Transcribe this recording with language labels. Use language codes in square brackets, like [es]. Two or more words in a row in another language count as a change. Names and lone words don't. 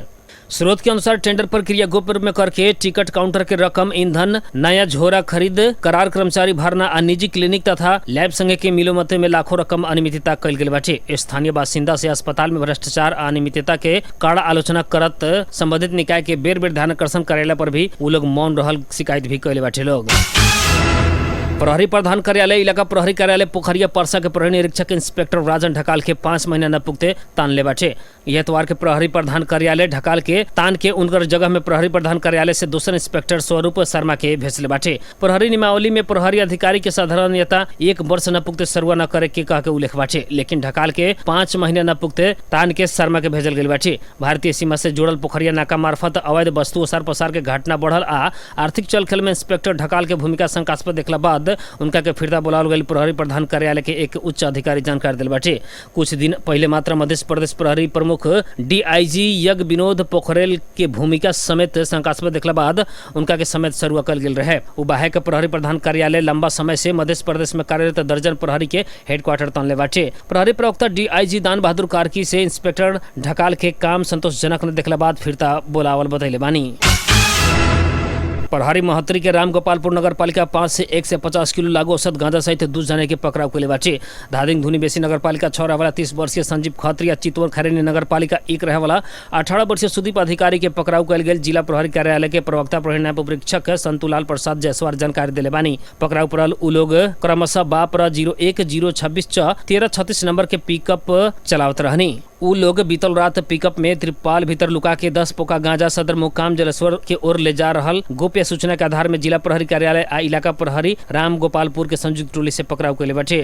[bho] स्रोत के अनुसार टेंडर प्रक्रिया गोप्य रूप में करके टिकट काउंटर के रकम, ईंधन, नया झोरा खरीद, करार कर्मचारी भरना आ निजी क्लिनिक तथा लैब संगे के मिलोमत में लाखों रकम अनियमितता कैल गेल बाटे। स्थानीय बासिंदा से अस्पताल में भ्रष्टाचार आ अनियमितता के कड़ा आलोचना करत संबंधित निकाय के बेर बेर ध्यानाकर्षण करेला पर भी वो लोग मौन रहल शिकायत भी कैले बाटे लोग। प्रहरी प्रधान कार्यालय इलाका प्रहरी कार्यालय पोखरिया परसा के प्रहरी निरीक्षक इंस्पेक्टर राजन ढकाल के 5 महीना न पुगते तान ले बाटे। यह एतवार के प्रहरी प्रधान कार्यालय ढकाल के तान के उनकर जगह में प्रहरी प्रधान कार्यालय से दूसरे इंस्पेक्टर स्वरूप शर्मा के भेजले बाटे। प्रहरी नियमावली में प्रहरी अधिकारी के साधारणता 1 वर्ष न पुगते सरुआ न करे के कह के उल्लेख बाटे, लेकिन ढकाल के 5 महीना न पुगते तान के शर्मा के भेजल गेल बाटे। भारतीय सीमा से जुड़ल पोखरिया नाका मार्फत अवैध वस्तु ओसार पसार के घटना बढ़ल आ आर्थिक चलखेल में इंस्पेक्टर ढकाल के भूमिका शंकास्पद देखला बाद बाद उनका के फिरता बुलावल गई प्रहरी प्रधान कार्यालय के एक उच्च अधिकारी जानकारी दिल बाटे। कुछ दिन पहले मात्र मध्य प्रदेश प्रहरी प्रमुख DIG यज्ञ विनोद पोखरेल के भूमिका समेत शंकास्पद देखला बाद उनका के समेत सरुआ कल गेल रहे। उबाहे के प्रहरी प्रधान कार्यालय लंबा समय से मध्य प्रदेश में कार्यरत दर्जन प्रहरी के हेडक्वार्टर तनले बाटे। प्रहरी प्रवक्ता DIG दान बहादुर कार्की से इंस्पेक्टर ढकाल के काम संतोषजनक न देखला बाद फिरता बोलावल बतैले बानी। प्रहरी महोत्तरी के राम गोपालपुर नगर पालिका 5 से 150 किलो लागू औसत गांजा सहित 2 जने के पकड़ाव के बाटे। धादिंग धुनी बेसी नगर पालिका 6 रहेवाला 30 वर्षीय संजीव खत्री, चितौर खैरेनी नगर पालिका 1 रहेवाला 18 वर्षीय सुदीप अधिकारी के पकड़ाव कल गेल। जिला प्रहरी कार्यालय के प्रवक्ता प्रहरी नायब उपरीक्षक संतुलाल प्रसाद जायसवाल जानकारी दिले बानी। पकड़ाव पड़ल उ लोग क्रमशः बापर 01 026 1336 नंबर के पिकअप चलावत रहनी। उ लोग बीतल रात पिकअप में त्रिपाल भीतर लुका के 10 पोका गांजा सदर मुकाम जलेश्वर के ओर ले जा रहल गोप्य सूचना के आधार में जिला प्रहरी कार्यालय आ इलाका प्रहरी राम गोपालपुर के संयुक्त टोली से पकड़ाव कैले बाटे।